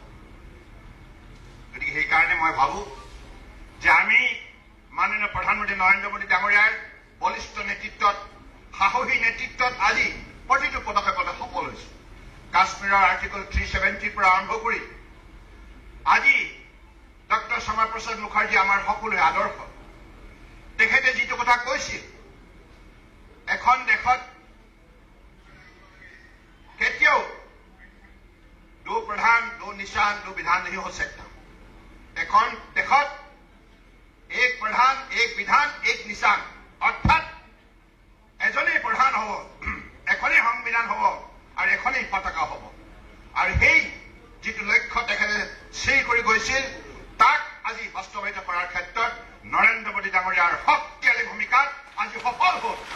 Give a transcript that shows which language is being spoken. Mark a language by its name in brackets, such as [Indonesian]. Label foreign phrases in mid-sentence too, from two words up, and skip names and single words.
[Assamese] গতিকে সেইকাৰণে মই ভাবো যে আমি মাননীয় প্ৰধানমন্ত্ৰী নৰেন্দ্ৰ মোদী ডাঙৰীয়াৰ বলিষ্ঠ নেতৃত্বত সাহসী নেতৃত্বত আজি প্ৰতিটো পদক্ষেপতে সফল হৈছে কাশ্মীৰৰ আৰ্টিকল 370 পৰা আৰম্ভ কৰি আজি প্ৰসাদ মুখাৰ্জী আমাৰ সকলোৰে আদৰ্শ। তেখেতে যিটো কথা কৈছিল, এখন দেশত কেতিয়াও [Hindi] दो प्रधान, दो निशान, दो विधान नहीं हो सकता। [Assamese] এখন দেশত এক প্ৰধান, এক বিধান, এক নিশান, অৰ্থাৎ এজনেই প্ৰধান হ'ব, এখনেই সংবিধান হ'ব আৰু এখনেই পতাকা হ'ব। আৰু সেই যিটো লক্ষ্য তেখেতে স্থিৰ কৰি গৈছিল, তাক আজি বাস্তৱায়িত কৰাৰ ক্ষেত্ৰত নৰেন্দ্ৰ মোদী ডাঙৰীয়াৰ শক্তিশালী ভূমিকাত আজি সফল হ'ল।